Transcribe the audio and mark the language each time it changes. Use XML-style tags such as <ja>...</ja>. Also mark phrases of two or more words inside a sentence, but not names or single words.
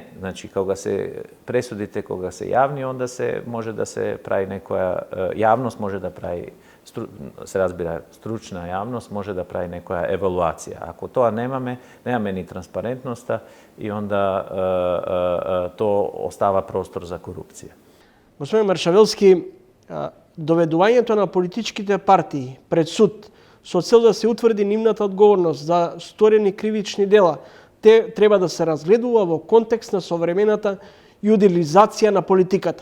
<mk>Значи, кога се пресудите, кога се јавни, онда се може да се прави некоја јавност, може да прави, се разбира стручна јавност, може да прави некоја евалуација. Ако то немаме ни транспарентноста и онда то остава простор за корупција. Господин Маршавелски, доведувањето на политичките партии пред суд со цел да се утврди нивната одговорност за сторени кривични дела, те треба да се разгледува во контекст на современата јудилизација на политиката.</mk>